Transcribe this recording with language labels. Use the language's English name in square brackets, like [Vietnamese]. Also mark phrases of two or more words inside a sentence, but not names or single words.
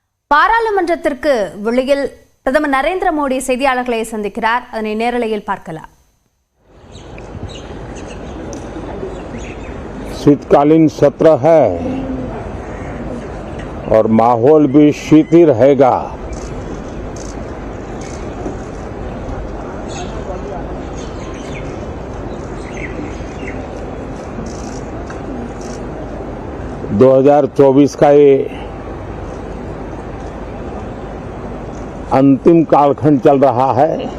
[Tamil] பாராளுமன்றத்திற்கு வெளியில் பிரதமர் நரேந்திர மோடி செய்தியாளர்களை சந்திக்கிறார். அதனை நேரலையில் பார்க்கலாம். [Hindi] शीतकालीन सत्र है और माहौल भी शीत ही रहेगा। दो 2024 का ये अंतिम कालखंड चल रहा है।